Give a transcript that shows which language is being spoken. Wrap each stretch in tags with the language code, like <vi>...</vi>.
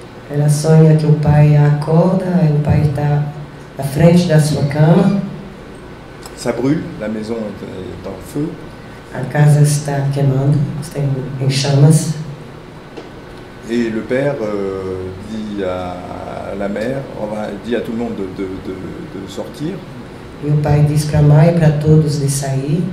<pt>Ela sonha que o pai a acorda, o pai está à frente da sua cama.</pt> <fr>Ça brûle, la maison est en feu.</fr> <pt>A casa está queimando, está em chamas.</pt> <fr>Et le père dit à la mère, dit à tout le monde de sortir.</fr> <pt>E o pai diz para a mãe e para todos de sair.</pt>